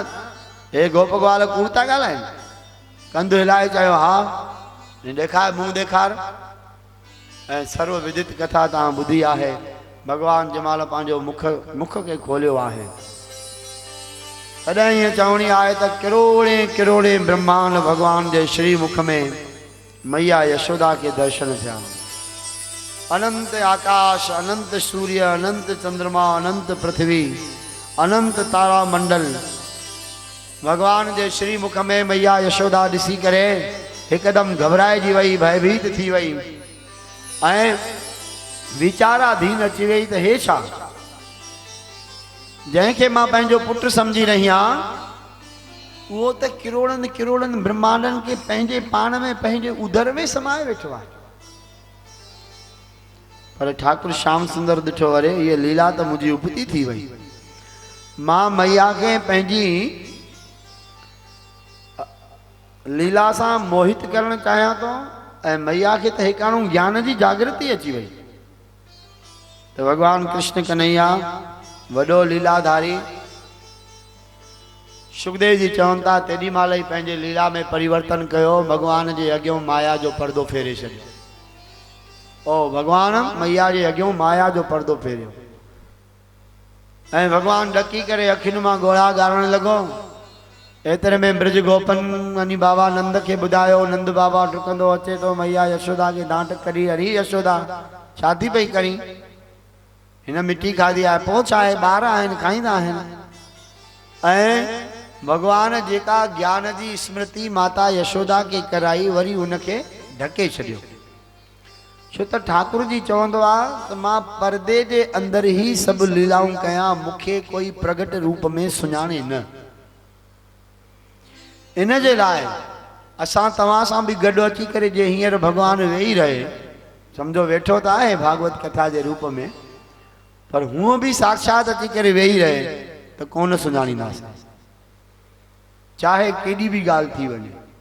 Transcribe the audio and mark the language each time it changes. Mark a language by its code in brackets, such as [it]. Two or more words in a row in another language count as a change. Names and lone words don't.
[sd] हे गोप ग्वाल कूड़ था ॻाल्हाइनि? कंधु हिलाए चयो हा। ॾेखार मुंहुं ॾेखार। ऐं सर्व विदित कथा तव्हां ॿुधी आहे। भगवान जमाल पंहिंजो मुख के खोलियो आहे। तॾहिं ईअं चवणी आहे त किरोड़े किरोड़े ब्रह्मांड भगवान जे श्री मुख में मैया यशोदा के दर्शन थिया। अनंत आकाश, अनंत सूर्य, अनंत चंद्रमा, अनंत पृथ्वी, अनंत तारा मंडल भगवान जे श्री मुख में मैया यशोदा ॾिसी करे हिकदम घबराइजी वई, भयभीत थी वई ऐं विचाराधीन अची वई त हे छा? जंहिंखे मां पंहिंजो पुटु समझी रही आहियां उहो त किरोड़नि किरोड़नि ब्रह्मांडनि के पंहिंजे पाण में पंहिंजे उदर में समाए वेठो आहे। पर ठाकुर श्याम सुंदर ॾिठो, अरे ये लीला त मुंहिंजी उपती थी वई। मां मैया खे पंहिंजी लीला सां मोहित करणु चाहियां थो ऐं मैया खे त हिकाणो ज्ञान जी जागृति अची वई। तो भगवान कृष्ण कन्हैया वडो लीलाधारी सुखदेव जी चवनि था तेॾी महिल ई पंहिंजे लीला में परिवर्तन कयो। भगवान जे अॻियों माया जो पर्दो फेरे छॾियो। ओ भगवान मैया जे अॻियों माया जो पर्दो फेरियो ऐं भगवान ॾकी करे अखियुनि मां ॻोढ़ा ॻारण लॻो। एतिरे में ब्रज गोपन वञी बाबा नंद के ॿुधायो। नंद बाबा डुकंदो अचे तो मैया यशोदा के डांट करी, अरे यशोदा छा थी पई करी? हिन मिट्टी खाधी आहे, पोइ छा आहे? ॿार आहिनि, खाईंदा आहिनि। ऐं भगवान जेका ज्ञान जी स्मृति माता यशोदा के कराई वरी उनखे ढके छॾियो। छो त ठाकुर जी चवंदो आहे त मां पर्दे जे अंदर ही सभु लीलाऊं कयां, मूंखे कोई प्रगट रूप में सुञाणे न। इन जे लाइ असां तव्हां सां बि गॾु अची करे जे हींअर भगवान वेही रहे, सम्झो वेठो त आहे भागवत कथा जे रूप में, पर हूअं बि साक्षात अची करे वेही रहे त कोन सुञाणींदासीं, चाहे केॾी बि ॻाल्हि थी वञे।